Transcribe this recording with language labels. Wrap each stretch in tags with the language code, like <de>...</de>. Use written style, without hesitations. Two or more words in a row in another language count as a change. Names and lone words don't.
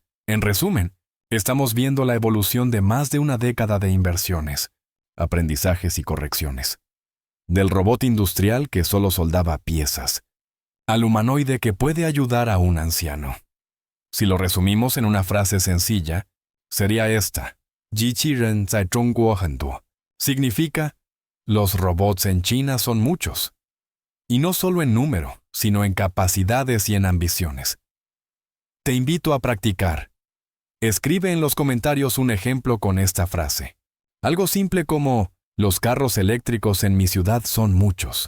<es>En resumen, estamos viendo la evolución de más de una década de inversiones, aprendizajes y correcciones. Del robot industrial que solo soldaba piezas, al humanoide que puede ayudar a un anciano. Si lo resumimos en una frase sencilla, sería esta:</es> <zh>机器人在中国很多.</zh> <es>Significa: los robots en China son muchos. Y no solo en número, sino en capacidades y en ambiciones. Te invito a practicar. Escribe en los comentarios un ejemplo con esta frase. Algo simple como: los carros eléctricos en mi ciudad son muchos.</es>